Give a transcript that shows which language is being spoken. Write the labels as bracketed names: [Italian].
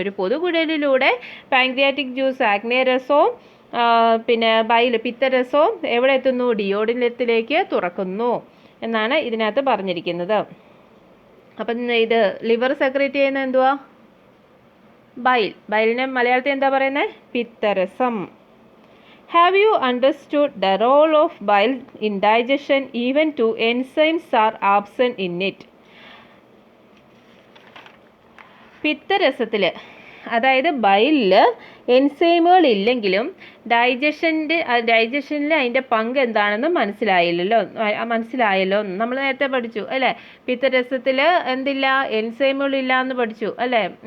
[Malayalam] ഒരു പൊതുകുഴലിലൂടെ pancreatic juice ആഗ്നേയരസവും പിന്നെ പിത്തരസവും എവിടെ എത്തുന്നു? ഡിയോഡിനത്തിലേക്ക് തുറക്കുന്നു എന്നാണ് ഇതിനകത്ത് പറഞ്ഞിരിക്കുന്നത്. അപ്പം ഇത് ലിവർ സെക്രീറ്റ് ചെയ്യുന്ന എന്തുവാ? ബൈലിനെ മലയാളത്തിൽ എന്താ പറയുന്നത്? പിത്തരസം. [English] Have you understood the role of bile in digestion? Even two enzymes are absent in it. [Malayalam] പിത്തരസത്തിൽ, അതായത് ബൈലിൽ എൻസൈമുകൾ ഇല്ലെങ്കിലും ഡൈജഷനിൽ അതിൻ്റെ പങ്ക് എന്താണെന്ന് മനസ്സിലായല്ലോ. നമ്മൾ നേരത്തെ പഠിച്ചു അല്ലേ? പിത്തരസത്തിൽ എന്തില്ല? എൻസൈമുകൾ ഇല്ല എന്ന് പഠിച്ചു അല്ലേ?